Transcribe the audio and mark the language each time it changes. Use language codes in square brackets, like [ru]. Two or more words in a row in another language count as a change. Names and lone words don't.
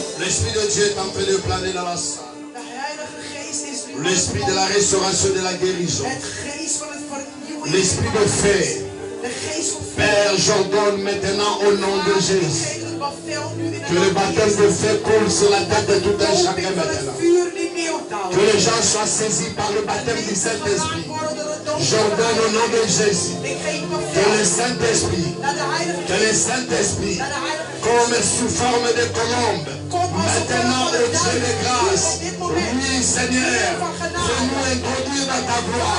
[fr] L'Esprit de Dieu est en train de planer dans la salle. [nl] De Heilige Geest is nu [fr] L'Esprit de la restauration, de la guérison. [nl] het geest van het vernieuwing. [fr] L'Esprit de fait. [nl] De geest van [fr] Père, j'ordonne maintenant au nom de Jésus que le baptême de feu coule sur la tête de tout un chacun maintenant. Que les gens soient saisis par le baptême du Saint-Esprit. J'ordonne au nom de Jésus que le Saint-Esprit, comme sous forme de colombe, maintenant au Dieu de grâce, oui Seigneur, fais-nous introduire dans ta gloire.